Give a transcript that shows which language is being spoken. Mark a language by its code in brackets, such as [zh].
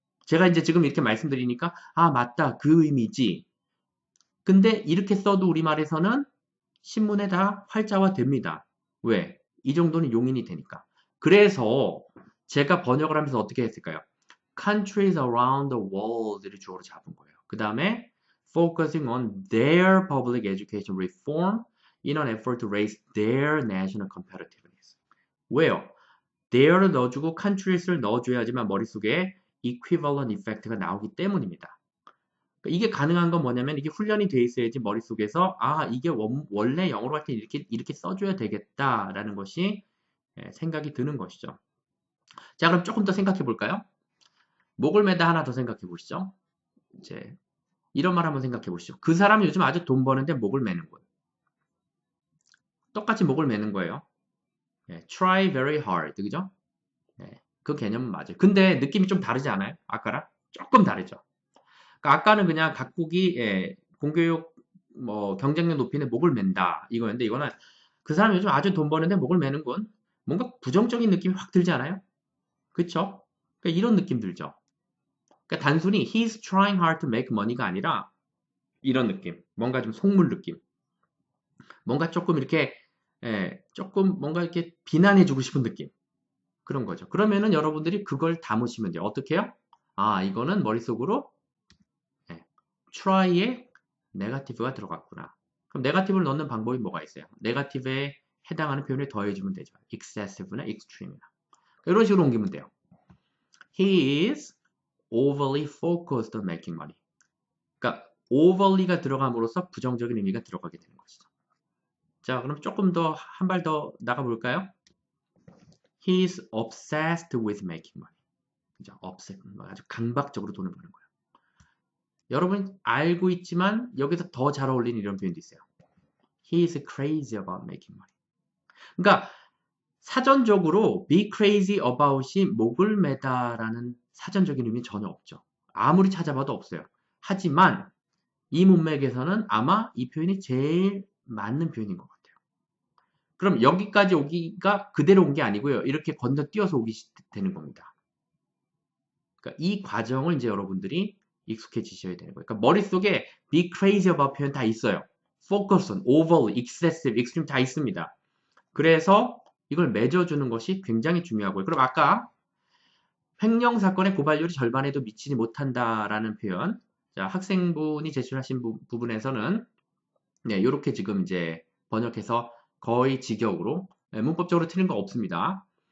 [ko] 제가 이제 지금 이렇게 말씀드리니까 아 맞다 그 의미지. 근데 이렇게 써도 우리말에서는 신문에 다 활자화 됩니다. 왜? 이 정도는 용인이 되니까. 그래서 제가 번역을 하면서 어떻게 했을까요? [en] Countries around the world [ko] 를 주어로 잡은 거예요. 그 다음에 [en] focusing on their public education reform in an effort to raise their national competitiveness. [ko] 왜요? there를 넣어주고 countries를 넣어줘야지만 머릿속에 equivalent effect가 나오기 때문입니다. 그러니까 이게 가능한 건 뭐냐면 이게 훈련이 돼 있어야지 머릿속에서 아 이게 원래 영어로 할 때 이렇게 써줘야 되겠다라는 것이 생각이 드는 것이죠. 자 그럼 조금 더 생각해 볼까요? 목을 매다 하나 더 생각해 보시죠. 이제 이런 말 한번 생각해 보시죠. 그 사람이 요즘 아주 돈 버는데 목을 매는 거예요. 똑같이 목을 매는 거예요. [en] try very hard, [ko] 그죠? 그 개념은 맞아요. 근데 느낌이 좀 다르지 않아요? 아까랑? 조금 다르죠. 그러니까 아까는 그냥 각국이 공교육 뭐 경쟁력 높이는 목을 맨다 이거였는데 이거는 그 사람이 요즘 아주 돈 버는데 목을 매는 건 뭔가 부정적인 느낌이 확 들지 않아요? 그쵸? 그러니까 이런 느낌 들죠. 그러니까 단순히 [en] he's trying hard to make money [ko] 가 아니라 이런 느낌. 뭔가 좀 속물 느낌. 뭔가 조금 이렇게 조금 뭔가 이렇게 비난해주고 싶은 느낌. 그런 거죠. 그러면은 여러분들이 그걸 담으시면 돼요. 어떻게 해요? 아, 이거는 머릿속으로 try에 네거티브가 들어갔구나. 그럼 네거티브를 넣는 방법이 뭐가 있어요? 네거티브에 해당하는 표현을 더해주면 되죠. excessive나 extreme나. 이런 식으로 옮기면 돼요. [en] He is overly focused on making money. [ko] 그러니까 overly가 들어감으로써 부정적인 의미가 들어가게 되는 것이죠. 자, 그럼 조금 더 한 발 더 나가 볼까요? [en] He is obsessed with making money. [ko] 그죠? obsessed, 아주 강박적으로 돈을 버는 거예요. 여러분 알고 있지만 여기서 더 잘 어울리는 이런 표현도 있어요. [en] He is crazy about making money. [ko] 그러니까 사전적으로 be crazy about이 목을 매다라는 사전적인 의미 전혀 없죠. 아무리 찾아봐도 없어요. 하지만 이 문맥에서는 아마 이 표현이 제일 맞는 표현인 것 같아요. 그럼 여기까지 오기가 그대로 온 게 아니고요. 이렇게 건너뛰어서 오기 되는 겁니다. 그러니까 이 과정을 이제 여러분들이 익숙해지셔야 되는 거예요. 그러니까 머릿속에 be crazy about 표현 다 있어요. [en] focus on, over, excessive, extreme [ko] 다 있습니다. 그래서 이걸 맺어주는 것이 굉장히 중요하고요. 그럼 아까 횡령 사건의 고발률이 절반에도 미치지 못한다라는 표현, 자, 학생분이 제출하신 부분에서는 네, 이렇게 지금 이제 번역해서 거의 직역으로 네, 문법적으로 틀린 거 없습니다.